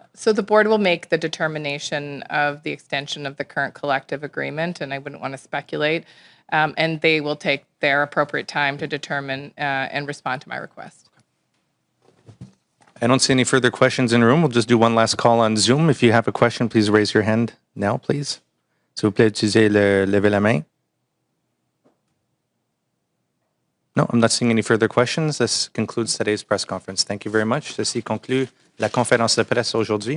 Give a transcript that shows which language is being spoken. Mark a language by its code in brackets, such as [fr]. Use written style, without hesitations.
[en] So the board will make the determination of the extension of the current collective agreement, and I wouldn't want to speculate. And they will take their appropriate time to determine and respond to my request. I don't see any further questions in the room. We'll just do one last call on Zoom. If you have a question, please raise your hand now, please. [fr] S'il vous plaît, utilisez le lever la main. [en] No, I'm not seeing any further questions. This concludes today's press conference. Thank you very much. [fr] Ceci conclut la conférence de presse aujourd'hui.